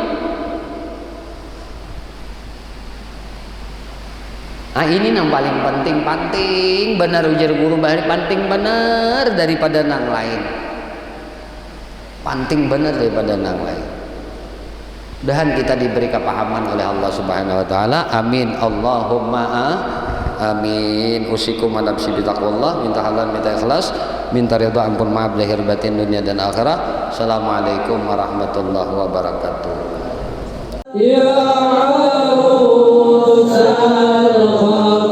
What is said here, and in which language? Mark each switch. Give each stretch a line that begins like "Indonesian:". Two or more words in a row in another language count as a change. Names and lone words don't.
Banjar: Nah ini yang paling penting benar ujar guru bahari, penting benar daripada nang lain, penting benar daripada nang lain. Mudahan kita diberi kepahaman oleh Allah Subhanahu wa taala.
Arabic: آمين اللهم آمين. أوصيكم ونفسي بتقوى الله,
Banjar: minta halal minta ikhlas, minta ridha ampun maaf lahir batin dunia dan akhirat.
Arabic: السلام عليكم ورحمة الله وبركاته. Ya arusal